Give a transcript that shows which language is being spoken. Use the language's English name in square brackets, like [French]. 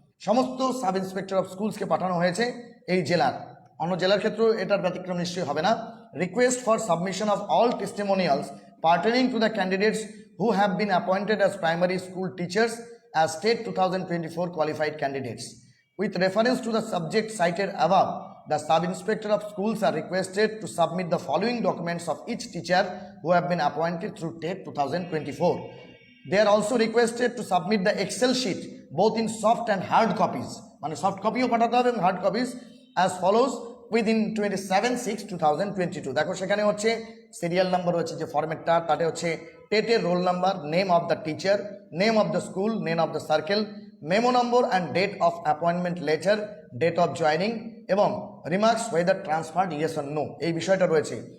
[Bangla] সমস্ত sub inspector of স্কুলসকে পাঠানো হয়েছে এই জেলার, অন্য জেলার ক্ষেত্রেও এটার ব্যতিক্রম নিশ্চয়ই হবে না। [English] Request for submission of all testimonials pertaining to the candidates who have been appointed as primary school teachers as state 2024 qualified candidates. With reference to the subject cited above, the sub-inspector of schools are requested to submit the following documents of each teacher who have been appointed through TET 2024. They are also requested to submit the Excel sheet both in soft and hard copies, [Bangla] মানে soft কপিও পাঠাতে হবে এবং hard copies, [English] as follows within 27/6/2022। [Bangla] দেখো, সেখানে হচ্ছে serial number হচ্ছে যে ফরম্যাটটা, তাতে হচ্ছে টেটের roll number, [English] name of the teacher, name of the school, name of the circle, memo number and date of appointment letter, date of joining [Bangla] এবং [English] remarks whether transferred yes or no, [Bangla] এই বিষয়টা রয়েছে।